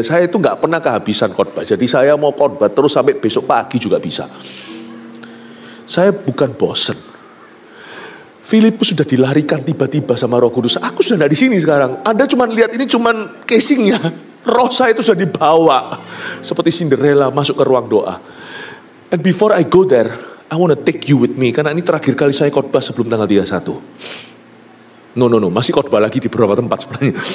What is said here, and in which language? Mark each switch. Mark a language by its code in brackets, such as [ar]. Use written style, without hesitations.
[id] Saya itu gak pernah kehabisan khotbah. Jadi saya mau khotbah terus sampai besok pagi juga bisa. Saya bukan bosan. Filipus sudah dilarikan tiba-tiba sama Roh Kudus. Aku sudah gak di sini sekarang. Anda cuma lihat ini cuman casingnya. Roh saya itu sudah dibawa. Seperti Cinderella masuk ke ruang doa. [en] And before I go there, I want to take you with me. [id] Karena ini terakhir kali saya khotbah sebelum tanggal 31. No. Masih khotbah lagi di beberapa tempat sebenarnya.